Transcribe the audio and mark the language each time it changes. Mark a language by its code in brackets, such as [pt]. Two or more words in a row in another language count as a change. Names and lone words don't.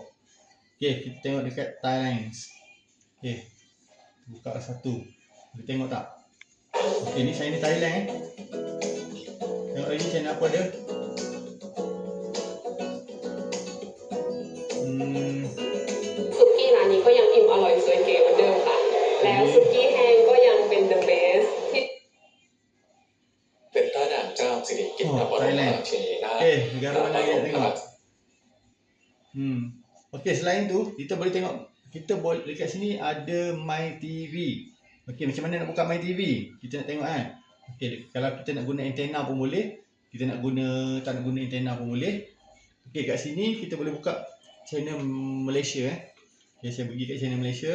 [ms] Okey, kita tengok dekat Thailand. Okey, buka satu. Boleh tengok tak? Okey, ni saya ni Thailand Tengok lagi channel apa ada? [th] Suki ร้านนี้ก็ยังอิ่มอร่อยสวยเก๋เหมือนเดิมค่ะ แล้วสุกี้แห้งก็ยังเป็น [en] the best [th] ที่ เป็นต้าด่างเจ้าสิริกิติ์วรวงศ์เชนีนาถ [ms] negara mana kita tengok? Okey, selain tu kita boleh tengok, kita boleh dekat sini ada My TV. Okey, macam mana nak buka My TV? Kita nak tengok Okey, kalau kita nak guna antena pun boleh. Kita nak guna, tak nak guna antena pun boleh. Okey, kat sini kita boleh buka channel Malaysia Okey, saya pergi kat channel Malaysia.